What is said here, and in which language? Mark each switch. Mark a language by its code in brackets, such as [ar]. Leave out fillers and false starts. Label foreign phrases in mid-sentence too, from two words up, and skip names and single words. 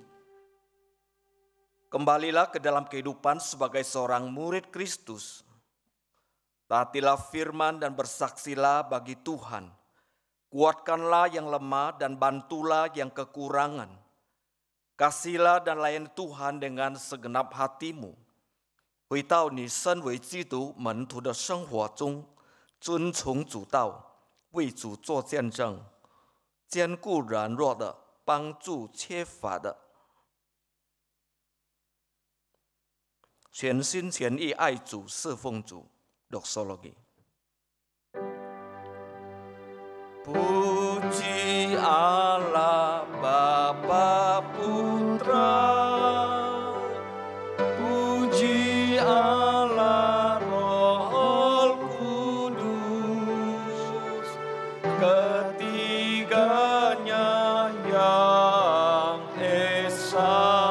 [id] Kembalilah ke dalam kehidupan sebagai seorang murid Kristus. Taatilah firman dan bersaksilah bagi Tuhan. Kuatkanlah yang lemah dan bantulah yang kekurangan. Kasihlah dan layani Tuhan dengan segenap hatimu. [zh] 回到你身为基督门徒的生活中，遵从主道，为主做见证，兼顾软弱的，帮助缺乏的，全心全意爱主，侍奉主。Doxologi. [id] Puji Allah Bapa Putra, puji Allah Roh Kudus, ketiganya yang esa.